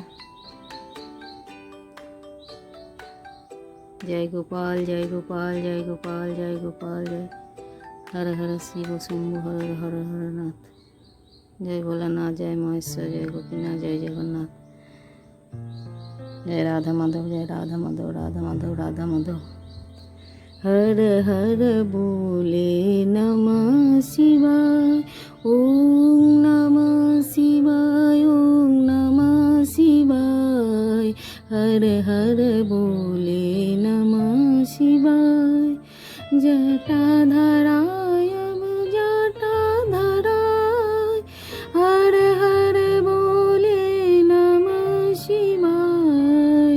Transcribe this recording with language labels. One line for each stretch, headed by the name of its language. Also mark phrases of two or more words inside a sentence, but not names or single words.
Bangla: জয় গোপাল, জয় গোপাল, জয় গোপাল, জয় গোপাল, জয় হর হর শিব শম্ভু হর হর হরনাথ। জয় ভোলানাথ, জয় মহেশ্বর, জয় গোপীনাথ, জয় জগন্নাথ। জয় রাধা মাধব, জয় রাধা মাধব, রাধা মাধব, রাধা মাধব।
Hindi: হর হর बोले नमः शिवाय, ओम नमः शिवाय, ओम नमः शिवाय। हर हर बोले नमः शिवाय। जटाधराय जटाधराय, हर हर बोले नमः शिवाय।